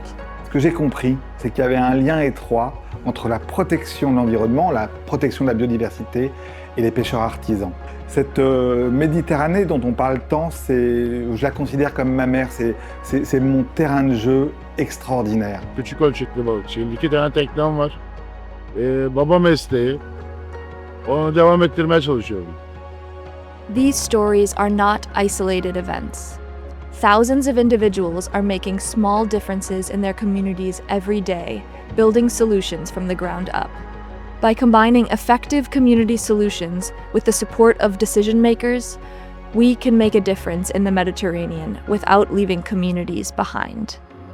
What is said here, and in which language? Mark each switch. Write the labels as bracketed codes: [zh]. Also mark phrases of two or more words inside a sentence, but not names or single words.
[fr] Ce que j'ai compris, c'est qu'il y avait un lien étroit entre la protection de l'environnement, la protection de la biodiversité et les pêcheurs artisans. Cette Méditerranée dont on parle tant, je la considère comme ma mère, c'est mon terrain de jeu extraordinaire. [tr] Küçük ölçekli balıkçıyım. 2 tane teknem var. Baba mesleği. Onu devam ettirmeye çalışıyorum. [en] These stories are not isolated events. Thousands of individuals are making small differences in their communities every day, building solutions from the ground up. By combining effective community solutions with the support of decision makers, we can make a difference in the Mediterranean without leaving communities behind.